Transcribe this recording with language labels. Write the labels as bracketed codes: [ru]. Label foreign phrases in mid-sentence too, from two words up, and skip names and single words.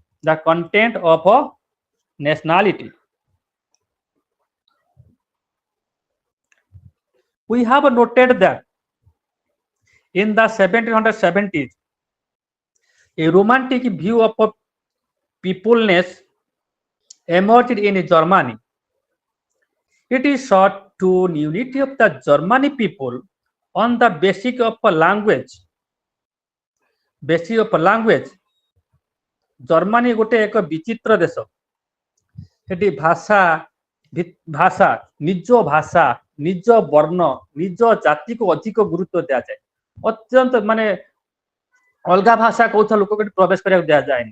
[en] The content of nationality. We have noted that in the 1770s, a romantic view of peopleness emerged in Germany. It is sought to unity of the Germany people on the basis of language. Basis of language. [or] ଜର୍ମାନୀ ଗୋଟେ ଏକ ବିଚିତ୍ର ଦେଶ। ସେଠି ଭାଷା ନିଜ ବର୍ଣ୍ଣ ନିଜ ଜାତିକୁ ଅଧିକ ଗୁରୁତ୍ୱ ଦିଆଯାଏ। ଅତ୍ୟନ୍ତ ମାନେ ଅଲଗା ଭାଷା କହୁଥିବା ଲୋକକୁ ପ୍ରବେଶ କରିବାକୁ ଦିଆଯାଏନି।